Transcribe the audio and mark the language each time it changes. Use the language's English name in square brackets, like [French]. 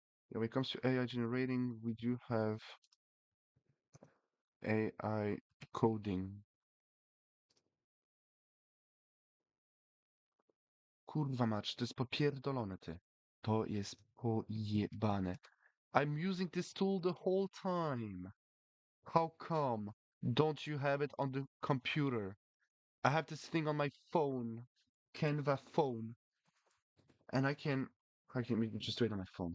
[English] Yeah, when it comes to AI generating, we do have AI coding. [Polish] Kurwa mać, to jest popierdolone, ty. To jest pojebane. [English] I'm using this tool the whole time. How come? Don't you have it on the computer? I have this thing on my phone, Canva phone, and I can maybe just do it on my phone.